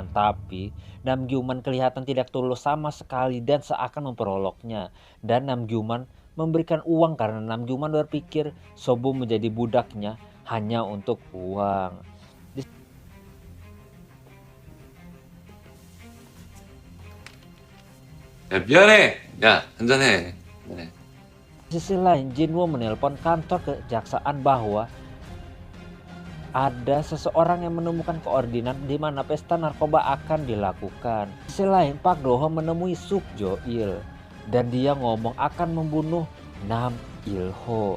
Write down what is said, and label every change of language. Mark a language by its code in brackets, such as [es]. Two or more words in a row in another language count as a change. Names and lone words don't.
[id] Tapi Nam Gyuman kelihatan tidak tulus sama sekali dan seakan memperoloknya. Dan Nam Gyuman memberikan uang karena Nam Gyuman berpikir Sobum menjadi budaknya hanya untuk uang. [ko] 야, 미안해. 야, 한잔해. 네. [id] Di sisi lain, Jinwoo menelpon kantor kejaksaan bahwa ada seseorang yang menemukan koordinat di mana pesta narkoba akan dilakukan. Di sisi lain, Park Do-ho menemui Suk Jo-il dan dia ngomong akan membunuh Nam Il-ho.